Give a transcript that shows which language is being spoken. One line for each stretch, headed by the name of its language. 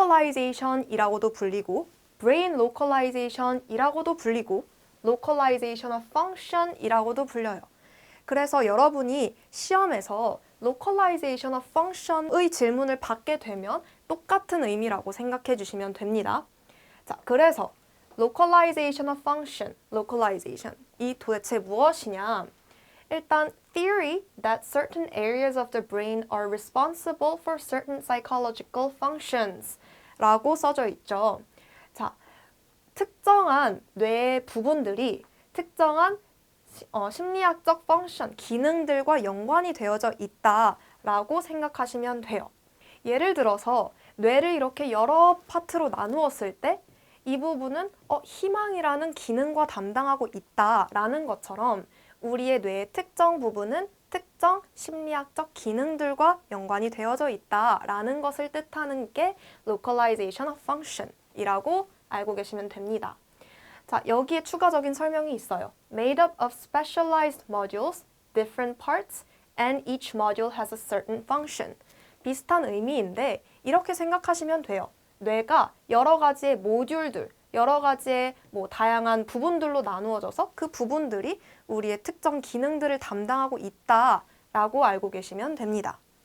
Korean: Localization이라고도 불리고 Brain Localization이라고도 불리고 Localization of Function이라고도 불려요. 그래서 여러분이 시험에서 Localization of Function의 질문을 받게 되면 똑같은 의미라고 생각해 주시면 됩니다. 자, 그래서 Localization of Function, Localization 이 도대체 무엇이냐?
English: 일단 theory that certain areas of the brain are responsible for certain psychological functions
Korean: 라고 써져 있죠. 자, 특정한 뇌의 부분들이 특정한 심리학적 펑션, 기능들과 연관이 되어져 있다라고 생각하시면 돼요. 예를 들어서 뇌를 이렇게 여러 파트로 나누었을 때 이 부분은 희망이라는 기능과 담당하고 있다라는 것처럼 우리의 뇌의 특정 부분은 특정 심리학적 기능들과 연관이 되어져 있다라는 것을 뜻하는 게 localization of function이라고 알고 계시면 됩니다. 자, 여기에 추가적인 설명이 있어요.
English: Made up of specialized modules, different parts, and each module has a certain function.
Korean: 비슷한 의미인데 이렇게 생각하시면 돼요. 뇌가 여러 가지의 모듈들, 여러 가지의 다양한 부분들로 나누어져서 그 부분들이 우리의 특정 기능들을 담당하고 있다라고 알고 계시면 됩니다.